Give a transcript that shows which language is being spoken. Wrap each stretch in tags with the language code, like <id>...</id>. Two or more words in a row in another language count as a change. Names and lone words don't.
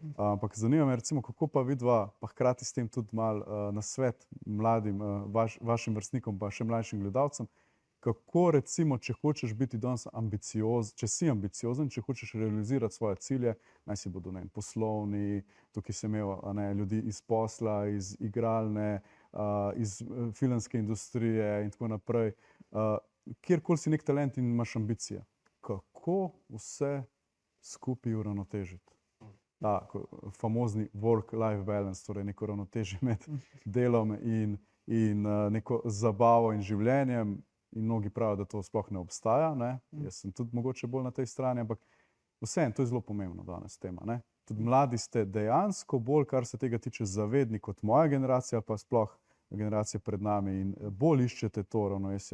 <sl>Ampak zanima me, recimo, kako pa vidva, pa hkrati s tem tudi mal na svet mladim, vašim vrstnikom, pa še mlajšim gledalcem, kako recimo, če hočeš biti danes ambiciozen, če si ambiciozen, če hočeš realizirati svoje cilje, naj si bodo, ne vem, poslovni, tukaj sem imel, a ne, ljudi iz posla, iz igralne, iz filmske industrije in tako naprej. Kjerkoli si nek talent in imaš ambicije, kako vse skupaj uravnotežiti? Ta famozni</sl> <en>work-life balance,</en> <sl>torej neko ravnotežje med delom in neko zabavo in življenjem. In mnogi pravijo, da to sploh ne obstaja, ne? Jaz sem tudi mogoče bolj na tej strani, ampak vseeno, to je zelo pomembno danes tema, ne? Tudi mladi ste dejansko bolj, kar se tega tiče, zavedni kot moja generacija, pa sploh generacije pred nami in bolj iščete to ravnovesje.</sl>